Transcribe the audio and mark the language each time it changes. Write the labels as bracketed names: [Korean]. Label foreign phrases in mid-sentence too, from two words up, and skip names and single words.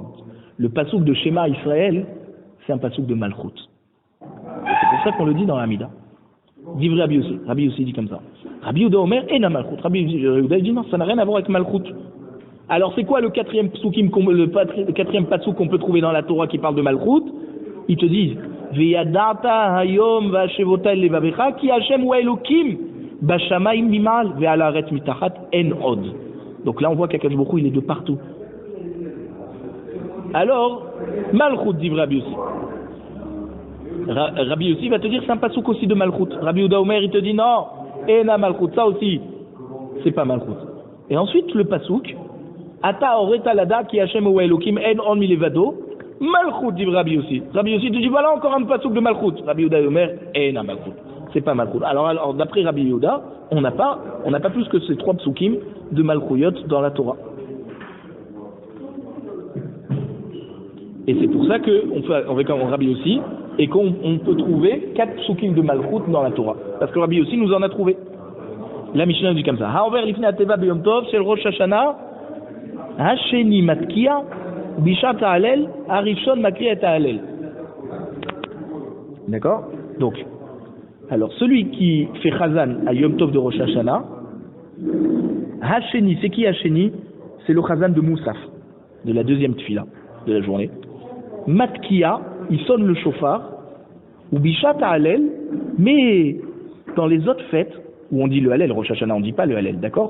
[French] Le pasouk de Shema Israël, c'est un pasouk de Malchut. C'est pour ça qu'on le dit dans l'Amida. Dit Rabbi aussi. Rabbi aussi dit comme ça. [Hebrew] רבי יהודה אומר אינה מלכות. [French] Rabbi Yehuda dit non, ça n'a rien à voir avec Malchut. Alors c'est quoi le quatrième pasouk qu'on peut trouver dans la Torah qui parle de Malchut? Ils te disent [Hebrew] וידעת היום והשבות אל לבבך כי ה' הוא האלהים בשמים ממעל ועל הארץ מתחת אין עוד. [French] Donc là on voit qu' [Hebrew] הקדוש ברוך הוא [French] il est de partout. Alors Malchut dit Rabbi aussi. Rabbi aussi va te dire c'est un pasouk aussi de Malchut. Rabbi Yehuda Omer il te dit non, [Hebrew] אינה מלכות, [French] ça aussi c'est pas Malchut. Et ensuite le pasouk [Hebrew] אתה הראת לדעת כי ה' הוא האלהים אין עוד מלבדו מלכות [French] dit Rabbi aussi. Rabbi aussi te dit voilà encore un pasouk de Malchut. [Hebrew] רבי יהודה אומר אינה מלכות, [French] c'est pas Malchut. Alors d'après Rabbi Yehuda on n'a pas plus que ces 3 psukim de Malchuyot dans la Torah. Et c'est pour ça qu'on fait avec Rabbi aussi, et qu'on peut trouver 4 psukim de Malchut dans la Torah. Parce que Rabbi aussi nous en a trouvé. La Mishnah dit comme ça. [Hebrew] העובר לפני התיבה ביום טוב של ראש השנה השני מתקיע בשעת ההלל הראשון מקריא את ההלל. [French] D'accord? Donc, alors celui qui fait Chazan à [Hebrew] יום טוב [French] de Rosh Hashanah, Hasheni, c'est qui Hasheni? C'est le Chazan de Moussaf, de la deuxième tfila de la journée. Matkia, il sonne le shofar, ou [Hebrew] בשעת ההלל, [French] mais dans les autres fêtes, où on dit le Hallel, Rosh Hashanah, on ne dit pas le Hallel, d'accord?